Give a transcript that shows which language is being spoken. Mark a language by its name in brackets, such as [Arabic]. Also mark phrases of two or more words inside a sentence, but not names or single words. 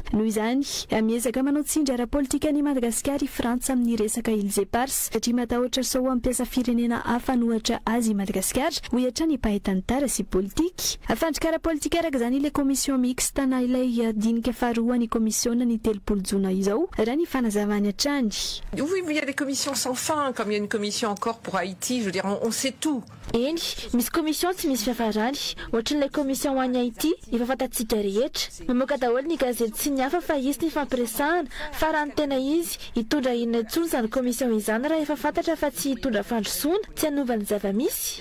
[Malagasy] Noho izany, miezaka manao tsindry ara-politika ny Madagascar i Frantsa amin'ny resaka Iles Eparses satria matahotra sao mampiasa firenena hafa nohatra azy Madagascar ho hiatra ny mpahay-tantara sy politika. Afandrika ara-politika araka izany ilay [French] commission mixte [Malagasy] na ilay dinika faharoa ny komisiona ny 3 jona izao raha ny fanazavany hatrany. [French] Oui, mais il y a des commissions sans fin, comme il y a une commission encore pour Haïti, je veux dire, on sait tout. [Malagasy] Eny, misy commission tsy misy fiafarany, ohatran'ilay commission ho an'ny Haïti, efa fantatsika rehetra. Mamoaka daholo ny gazety sy ny hafa fa izy ny fampiresahana, fa raha ny tena izy hitondra inona intsony izany commission izany raha efa fantatra fa tsy hitondra fandrosoana, tsy hanova ny zava-misy.